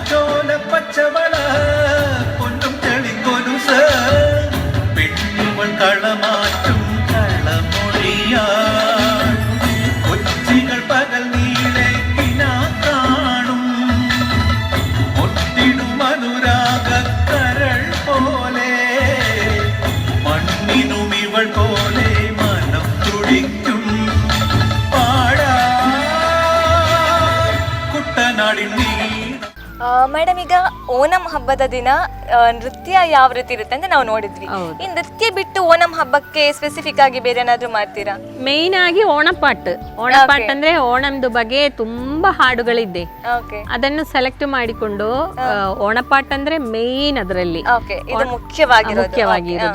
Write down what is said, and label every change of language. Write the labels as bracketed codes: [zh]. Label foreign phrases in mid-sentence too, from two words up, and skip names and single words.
[ml] ചോല പച്ചവള പൊന്നും തെളിക്കൊലുസ പെണ്ണുകൾ കളമാറ്റും കളമൊഴിയാ കൊച്ചികൾ പകൽ നീളെ കിനാ കാണും ഒത്തിടും അനുരാഗ കരൾ പോലെ മണ്ണിനും ഇവൾ പോലെ മനം തുടിക്കും പാടാ കുട്ടനാടിൻ നീ. [kn] ಮೇಡಮ್, ಈಗ ಓಣಂ ಹಬ್ಬದ ದಿನ ನೃತ್ಯ ಯಾವ ರೀತಿ ಇರುತ್ತೆ ಅಂತ ನಾವು ನೋಡಿದ್ವಿ. ಈ ನೃತ್ಯ ಬಿಟ್ಟು ಓಣಂ ಹಬ್ಬಕ್ಕೆ ಸ್ಪೆಸಿಫಿಕ್ ಆಗಿ ಬೇರೆ ಏನಾದ್ರು ಮಾಡ್ತೀರಾ? ಮೇನ್ ಆಗಿ ಓಣಪಾಟ್ ಅಂದ್ರೆ ಓಣಂದು ಬಗ್ಗೆ ತುಂಬಾ ಹಾಡುಗಳಿದೆ. ಅದನ್ನು ಮಾಡಿಕೊಂಡು ಓಣಪಾಟ್ ಅಂದ್ರೆ ಮೇನ್ ಅದರಲ್ಲಿ ಮುಖ್ಯವಾಗಿರೋದು.